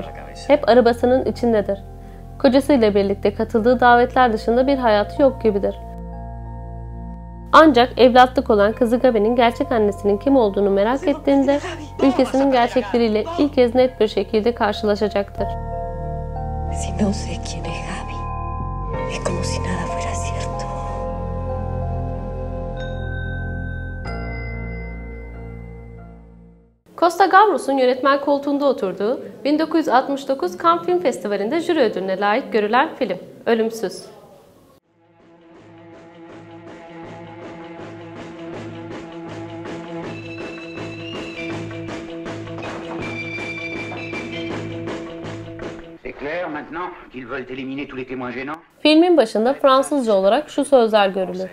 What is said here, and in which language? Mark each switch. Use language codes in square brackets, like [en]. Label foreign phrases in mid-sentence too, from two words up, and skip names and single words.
[tr] Hep arabasının içindedir. Kocasıyla birlikte katıldığı davetler dışında bir hayatı yok gibidir. Ancak evlatlık olan kızı Gabi'nin gerçek annesinin kim olduğunu merak ettiğinde ülkesinin gerçekleriyle ilk kez net bir şekilde karşılaşacaktır. [es] Si no sé quién es Gabi, es como si nada fuera cierto. [tr] Costa Gavros'un yönetmen koltuğunda oturduğu 1969 Cannes Film Festivali'nde jüri ödülüne layık görülen film Ölümsüz. Filmin başında Fransızca olarak şu sözler görülür.